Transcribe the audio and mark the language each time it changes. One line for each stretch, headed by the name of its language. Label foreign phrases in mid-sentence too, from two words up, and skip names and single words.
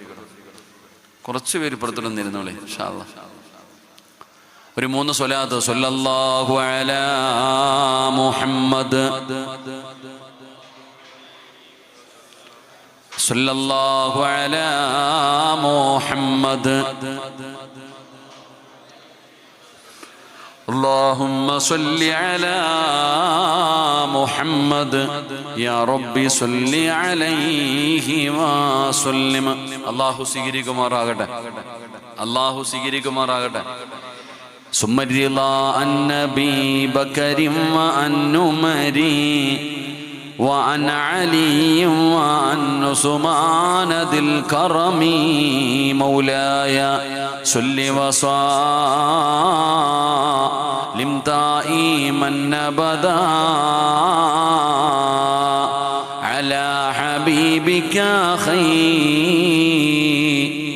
Malayalam: കുറച്ച് പേര് ഇപ്പുറത്തോട്ടൊന്ന് ഇരുന്നോളെ
Arabic: إن شاء الله.
Malayalam: ഒരു 3 സ്വലാത്ത്.
Arabic: صلى الله على محمد، صلى الله على محمد, اللهم صل على محمد يا ربي صل عليه وسلم.
Malayalam: അല്ലാഹു സ്വീകരിക്കുമാറാകട്ടെ, അല്ലാഹു സ്വീകരിക്കുമാറാകട്ടെ.
Arabic: ثم رضا النبي بكر وعن عمر وعن علي وعن عثمان ذي الكرم مولاي صل وسلم دائما ابدا على حبيبك خير